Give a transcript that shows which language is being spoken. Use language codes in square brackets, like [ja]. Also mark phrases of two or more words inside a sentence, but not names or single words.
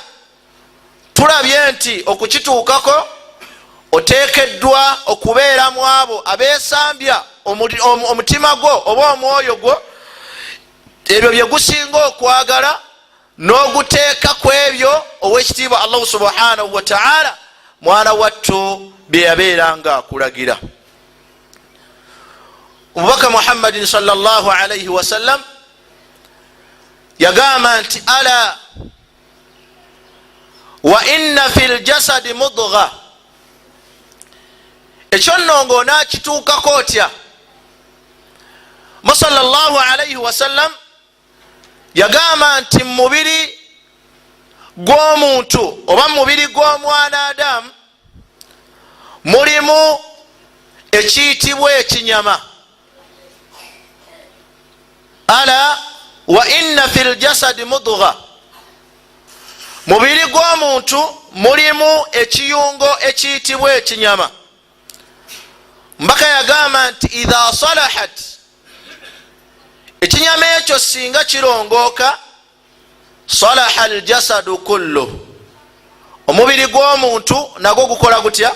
[lg] Tulabye nti okukituukako oteekeddwa okubeera mu abo abeesambya omutima gwo oba omwoyo gwo ebyo bye gusinga okwagala, n'oguteeka ku ebyo owekitiibwa [ar] الله سبحانه وتعالى [lg] mwana wattu bye yabeeranga akulagira. Omubaka Muhammadin [ar] صلى الله عليه وسلم [lg] yagamba nti [ar] ألا وإن في الجسد مضغة. [lg] Ekyo nno ng'onaakituukako otya? [ar] صلى الله عليه وسلم [lg] yagamba nti mubiri gw'omuntu oba mubiri gw'omwana Adamu mulimu ekiyitibwa ekinyama. [ar] ألا وإن في الجسد مضغة, [lg] mubiri gw'omuntu mulimu ekiyungo ekiyitibwa ekinyama. Mbaka yagamba nti [ar] إذا صلحت, [lg] ekinyama ekyo singa kirongooka, [ar] صلح الجسد كله, [lg] omubiri gw'omuntu nagwo gukola gutya?